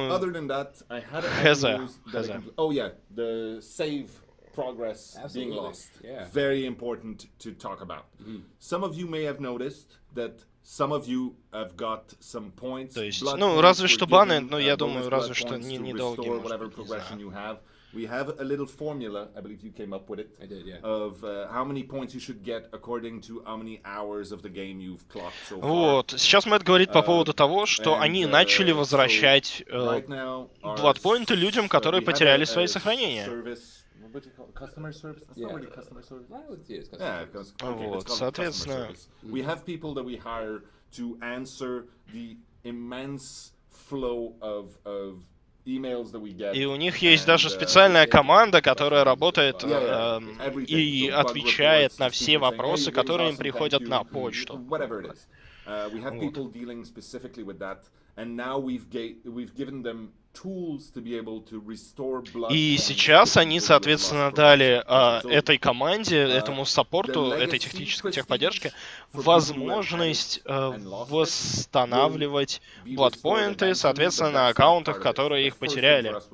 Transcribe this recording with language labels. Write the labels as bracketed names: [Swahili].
[English] Other than that, I had oh yeah, the save progress being lost. Yeah. Very important to talk about. Some of you may have noticed that some of you have got some points. [Russian] То есть, ну, разве что баны, но я думаю, разве что недолгие, [English] whatever progression you have. We have a little formula, I believe you came up with it. I did, yeah. Of how many points you should get according to how many hours of the game you've clocked so far. [Russian] Вот, сейчас Мэтт говорит по поводу того, что они начали возвращать бладпоинты людям, которые потеряли свои сохранения. [English] Customer service? That's not really customer service. [Russian] Вот, соответственно... [English] We have people that we hire to answer the immense flow of emails that we get. [Russian] И у них есть даже специальная команда, которая работает и отвечает на все вопросы, которые им приходят на почту. [English] We have people dealing specifically with that, and now we've given them tools to be able to restore blood. [Russian] И сейчас они, соответственно, дали этой команде, этому саппорту, этой техподдержке возможность восстанавливать бладпоинты, соответственно, на аккаунтах, которые их потеряли.